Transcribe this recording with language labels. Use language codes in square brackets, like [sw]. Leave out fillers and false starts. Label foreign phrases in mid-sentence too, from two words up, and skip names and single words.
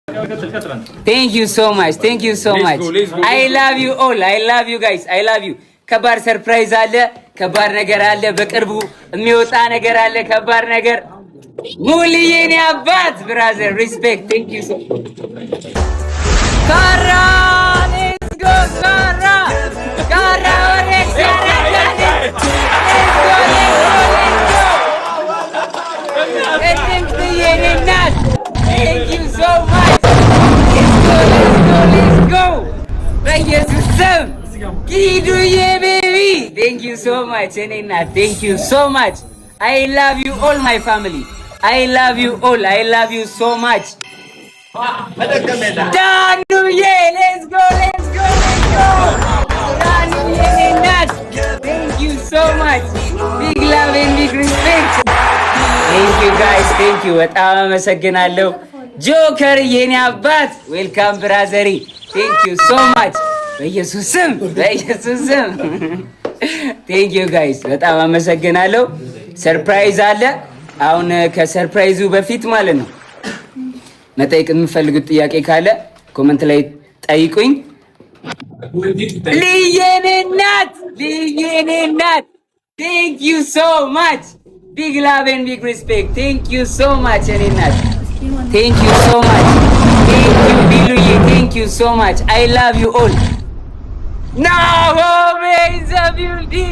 [en] Thank you so much. Thank you so much. I love you all. I love you guys. I love you. [am] ከባድ ሰርፕራይዝ አለ፣ ከባድ ነገር አለ፣ በቅርቡ የሚወጣ ነገር አለ፣ ከባድ ነገር ሙሉዬ የኔ አባት [en] brother respect thank you so [am] ካራ [en] let's go [am] ካራ ወሬክስ [en] Thank you so much. Let's go. [am] በኢየሱስ ስም ኪዱዬ ቤቢ [en] thank you so much እኔና thank you so much. I love you all my family. I love you all. I love you so much. ዳኑዬ let's go. [am] ዳኑዬ እናት [en] thank you so much. Big love and big respect. Thank you guys. Thank you. [am] በጣም አመሰግናለሁ። ጆከር የኔ አባት [en] welcome brother thank you so much. [am] በኢየሱስ ስም [en] thank you guys [am] በጣም አመሰግናለሁ። ሰርፕራይዝ አለ። አሁን ከሰርፕራይዙ በፊት ማለት ነው መጠየቅ የምፈልጉት ጥያቄ ካለ ኮመንት ላይ ጠይቁኝ። ልየኔ እናት [en] thank you so much. Big love and big respect. Thank you so much [am] እኔ እናት [en] thank you so much. Thank you ቢሉዬ thank you so much. I love you all. Now is a beauty.